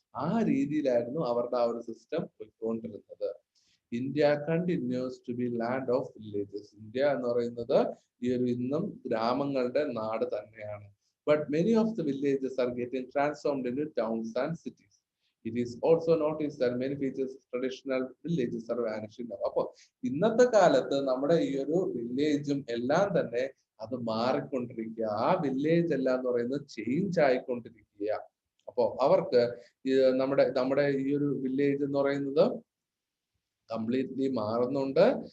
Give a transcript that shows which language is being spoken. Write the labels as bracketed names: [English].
[Malayalam] ആ രീതിയിലായിരുന്നു അവരുടെ ആ ഒരു സിസ്റ്റം പോയിക്കൊണ്ടിരുന്നത്. [English] India continues to be land of villages. [Malayalam] India എന്ന് പറയുന്നത് ഈ ഒരു ഇന്നും ഗ്രാമങ്ങളുടെ നാട് തന്നെയാണ്. [English] But many of the villages are getting transformed in towns and cities. It is also noticed that many features traditional villages are vanishing now. [Malayalam] അപ്പോൾ ഇന്നത്തെ കാലത്ത് നമ്മുടെ ഈ ഒരു വില്ലേജും എല്ലാം തന്നെ അത് മാറിക്കൊണ്ടിരിക്കുക. ആ വില്ലേജ് എല്ലാം എന്ന് പറയുന്നത് ചേഞ്ച് ആയിക്കൊണ്ടിരിക്കുക. അപ്പോ അവർക്ക് നമ്മുടെ ഈ ഒരു വില്ലേജ് എന്ന് പറയുന്നത് കംപ്ലീറ്റ്ലി മാറുന്നുണ്ട്.